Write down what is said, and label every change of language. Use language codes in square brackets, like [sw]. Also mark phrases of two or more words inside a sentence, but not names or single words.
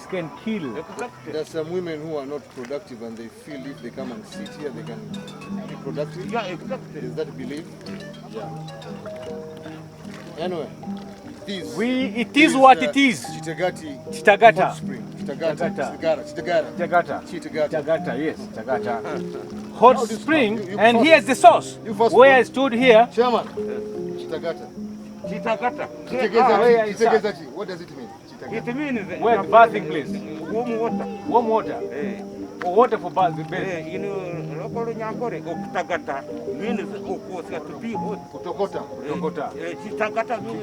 [en] it can kill. There are some women who are not productive and they feel if they come and sit here, they can be productive. Yeah, exactly. Is that belief? Yeah. Anyway, It is what it is. Chitagata. Hot Chitagata. Spring. Chitagata. Chitagata. Chitagata, yes, Chitagata. Hot spring, you and first. here's the source. You first. Where I stood here, Chairman. Chitagata. Chitagata. where is Chitagata. What does it mean? It means Where bathing place? warm water. Warm water. Or water for bathing. In local Nyankore, Kitagata means to be hot. Kutokota. Chitagata means